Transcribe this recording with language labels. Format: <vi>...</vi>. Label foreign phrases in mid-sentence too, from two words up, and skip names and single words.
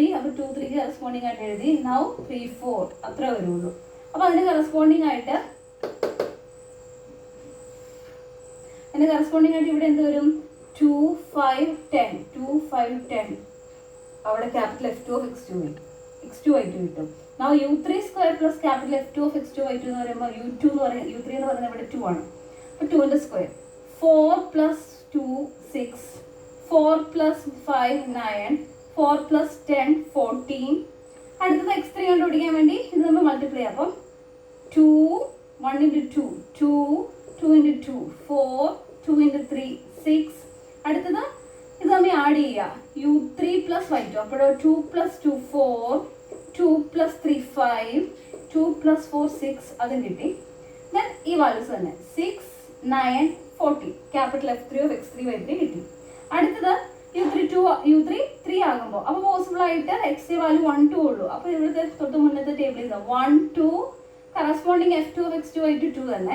<ml>അപ്പോൾ 2, 3 കറസ്പോണ്ടിങ് ആയിട്ട് എഴുതി. നൗ 3, 4 അത്ര വരുള്ളൂ. അപ്പോൾ അതിന് കറസ്പോണ്ടിങ് ആയിട്ട് ഇവിടെ എന്ത് വരും? 2, 5, 10 അവിടെ</ml> <en>capital F2 of x2</en> <ml>വരും. x2 y2 കിട്ടും.</ml> <en>Now u3 square plus capital F2 of x2 y2</en> <ml>എന്ന് പറയുമ്പോൾ u2 എന്ന് പറയുന്നത് u3 എന്ന് പറയുന്നത് ഇവിടെ 2 ആണ്. അപ്പോൾ 2ന്റെ സ്ക്വയർ 4 plus 2 6 4 plus 5 9 4 plus 10 14. അടുത്തത് x3 കണ്ടുപിടിക്കാൻ വേണ്ടി ഇത് നമ്മൾ മൾട്ടിപ്ലൈ ചെയ്യാം. അപ്പം 2 1 into 2 2 2 into 2 4 2 into 3 6. അടുത്തത് ഇത് നമ്മൾ ആഡ് ചെയ്യുക u3 plus y2. അപ്പോൾ 2 plus 2 4 2 plus 3 5 2 plus 4 6 അതും കിട്ടി. ദെൻ ഈ വാല്യൂസ് തന്നെ 6 9 40</ml> <en>capital F3 of x3 y3</en> <ml>കിട്ടി. അടുത്തത് u3 3 ആകുമ്പോൾ അപ്പോൾ പോസിബിൾ ആയിട്ട് x വാല്യൂ 1 2 ഉള്ളൂ. അപ്പോൾ ഇവിടുത്തെ തൊട്ട് മുന്നത്തെ ടേബിളിൽ നിന്ന് 1 2</ml> <en>corresponding F2 of x2 y2</en> <ml>2 തന്നെ.</ml>